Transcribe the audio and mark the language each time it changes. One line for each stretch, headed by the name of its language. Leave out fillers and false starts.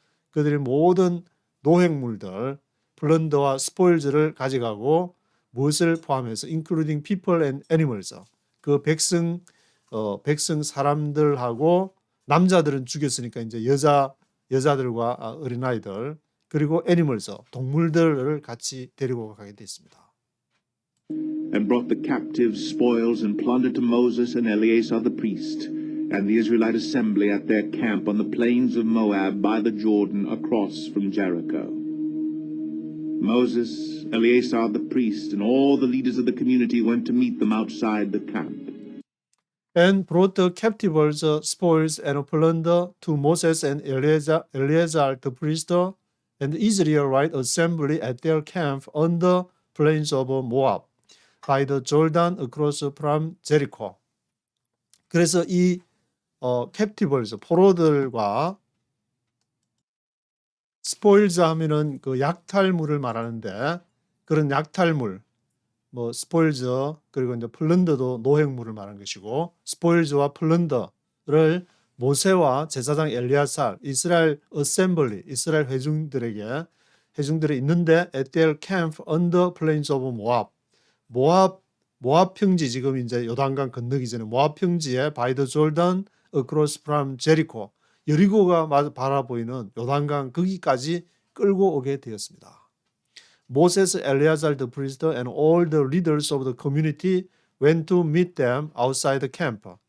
Korean: 그들이 모든 노획물들, 플런더와 스포일즈를 가져가고 무엇을 포함해서
English: including people and animals.
Korean: 그 백성 사람들하고 남자들은 죽였으니까 이제 여자들과 어린아이들 그리고 animals, 동물들을 같이 데리고 가게 됐습니다.
English: And brought the captives, spoils, and plunder to Moses and Eleazar the priest, and the Israelite assembly at their camp on the plains of Moab by the Jordan across from Jericho. Moses, Eleazar the priest, and all the leaders of the community went to meet them outside the camp. And brought the captives, spoils, and plunder to Moses and Eleazar the priest, and the Israelite assembly at their camp on the plains of Moab, by the Jordan across from Jericho.
Korean: 그래서 이 captives, 포로들과 spoils 하면은 그 약탈물을 말하는데, 그런 약탈물, 뭐 spoils 그리고 이제 플런더도 노획물을 말하는 것이고, spoils와 플런더를 모세와 제사장 엘리야살, 이스라엘 어셈블리, 이스라엘 회중들이 있는데
English: at their camp on the plains of Moab.
Korean: 모압 평지, 지금 이제 요단강 건너기 전에 모압 평지에
English: by the Jordan across from Jericho,
Korean: 여리고가 바라보이는 요단강 거기까지 끌고 오게 되었습니다.
English: Moses, Eleazar the priest, and all the leaders of the community went to meet them outside the camp.